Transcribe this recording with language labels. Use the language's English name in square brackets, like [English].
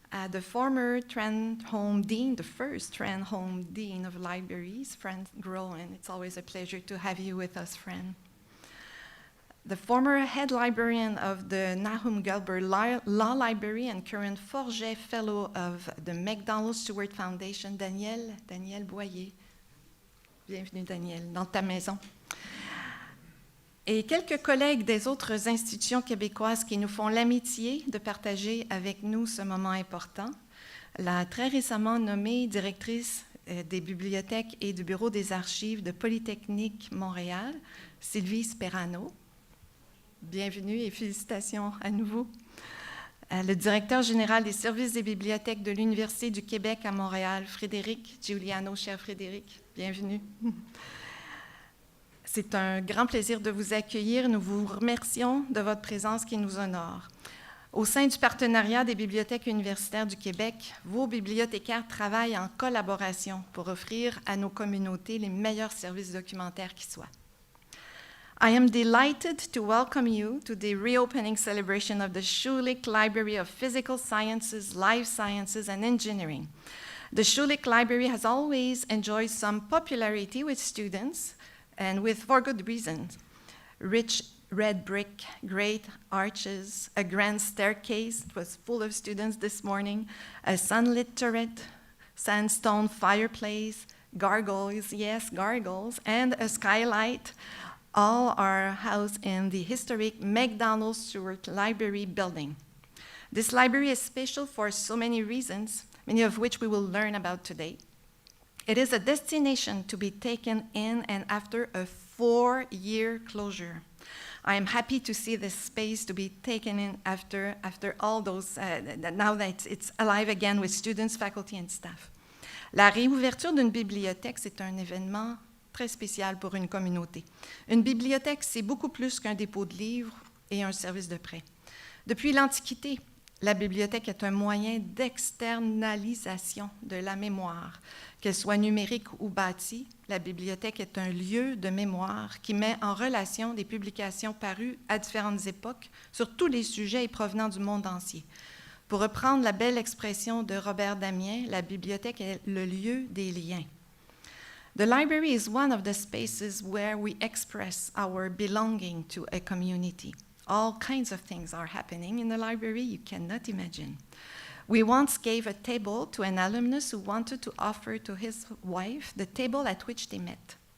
[English] The former Trenholme Dean, the first Trenholme Dean of Libraries, Fran Groen. It's always a pleasure to have you with us, Fran. The former head librarian of the Nahum Gelber Law Library and current Forget Fellow of the McDonald Stewart Foundation, Daniel Boyer. [French] Bienvenue, Daniel, dans ta maison. Et quelques collègues des autres institutions québécoises qui nous font l'amitié de partager avec nous ce moment important. La très récemment nommée directrice des bibliothèques et du bureau des archives de Polytechnique Montréal, Sylvie Sperano. Bienvenue et félicitations à nouveau. Le directeur général des services des bibliothèques de l'Université du Québec à Montréal, Frédéric Giuliano. Cher Frédéric, bienvenue. C'est un grand plaisir de vous accueillir. Nous vous remercions de votre présence qui nous honore. Au sein du partenariat des bibliothèques universitaires du Québec, vos bibliothécaires travaillent en collaboration pour offrir à nos communautés les meilleurs services documentaires qui soient. [English] I am delighted to welcome you to the reopening celebration of the Schulich Library of Physical Sciences, Life Sciences, and Engineering. The Schulich Library has always enjoyed some popularity with students, and for good reasons. Rich red brick, great arches, a grand staircase, it was full of students this morning, a sunlit turret, sandstone fireplace, gargoyles, yes, gargoyles, and a skylight, all are housed in the historic McDonald Stewart Library building. This library is special for so many reasons, many of which we will learn about today. It is a destination to be taken in and after a 4-year closure. I am happy to see this space to be taken in after all those, now that it's alive again with students, faculty, and staff. [French] La réouverture d'une bibliothèque, c'est un événement très spécial pour une communauté. Une bibliothèque, c'est beaucoup plus qu'un dépôt de livres et un service de prêt. Depuis l'Antiquité, la bibliothèque est un moyen d'externalisation de la mémoire. Qu'elle soit numérique ou bâtie, la bibliothèque est un lieu de mémoire qui met en relation des publications parues à différentes époques sur tous les sujets et provenant du monde entier. Pour reprendre la belle expression de Robert Damien, la bibliothèque est le lieu des liens. [English] The library is one of the spaces where we express our belonging to a community. All kinds of things are happening in the library you cannot imagine. We once gave a table to an alumnus who wanted to offer to his wife the table at which they met.